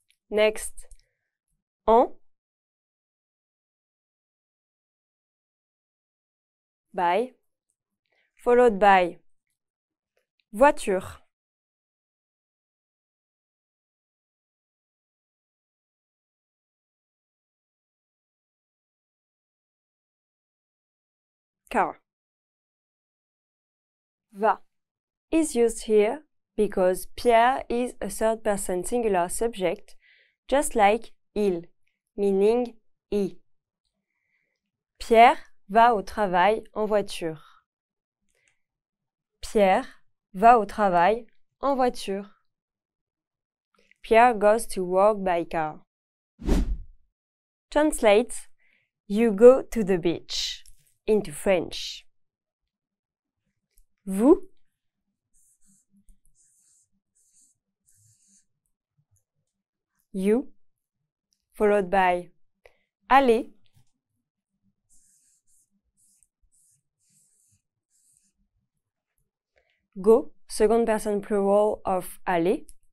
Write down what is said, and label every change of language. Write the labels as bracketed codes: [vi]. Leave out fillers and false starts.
[en] Next, en, by, followed by voiture, car. Va is used here because Pierre is a third-person singular subject, just like il, meaning he. [fr] Pierre va au travail en voiture. Pierre va au travail en voiture. [en] Pierre goes to work by car. Translate You go to the beach into French. Vous you followed by allez go, second person plural of aller.